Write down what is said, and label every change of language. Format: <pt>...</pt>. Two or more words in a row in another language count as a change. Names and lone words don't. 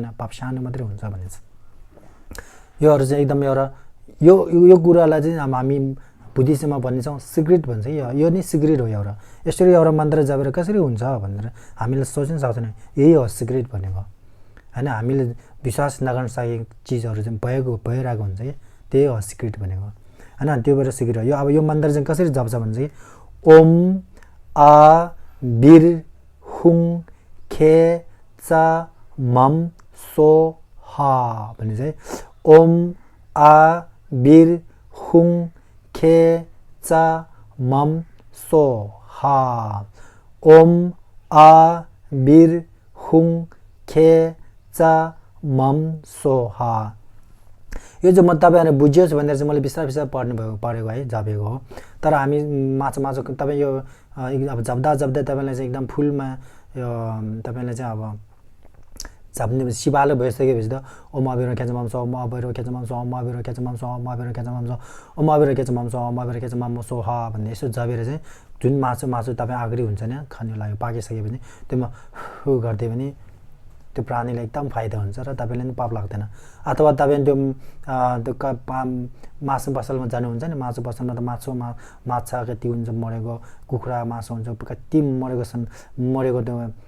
<ne>पाप सानो मात्रै हुन्छ भन्छ योहरु चाहिँ एकदम एउटा यो कुरालाई चाहिँ हामी बुद्धिज्ममा भन्छौं सिक्रेट भन्छ यो नि सिक्रेट हो एउटा यसरी एउटा मन्त्र जपेर कसरी हुन्छ भनेर हामीले सोच्न सक्दैन यही हो सिक्रेट भनेको हैन हामीले विश्वास नगर्न सकेको चीजहरु चाहिँ भइरहेको हुन्छ के त्यही हो सिक्रेट भनेको हैन त्यो भएर सिक्रेट हो यो अब यो मन्त्र चाहिँ कसरी जप्छ भन्छ कि ओम आ बिर हुङ खे चा मम सो हा भन्ने चाहिँ ओम आ बिर हुङ खे चा मम सो हा ओम आ बिर हुङ खे चा मम सो हा यो चाहिँ म तपाईहरुले बुझ्योस् भनेर चाहिँ मैले बिस्तारै पढेको है जापेको हो तर हामी मासु तपाई यो अब जप्दा तपाईलाई चाहिँ एकदम फुलमा यो तपाईले चाहिँ अब जाप्ने शिवाले भइसकेपछि त ओम अबिर खेच मम सो ओम अबिर खेच मम सो ओम अबिर खेच मम सो ओम अबिर खेच मम सो ओम अबिर खेच मम सो ओम अबिर खेच मम सो हा भन्ने यसो जाबेर चाहिँ जुन मासु तपाई अगाडि हुन्छ नि खानु लागि पाकिसकेपछि त्यसमा हु गर्दै पनि त्यो प्राणीलाई एकदम फाइदा हुन्छ र तपाईले पनि पाप लाग्दैन अथवा तपाईले त्यो मासु पसलमा जानुहुन्छ नि मासु पसलमा त माछा कति हुन्छ मरेको कुखुरा मासु हुन्छ कति मरेको त्यो</ne>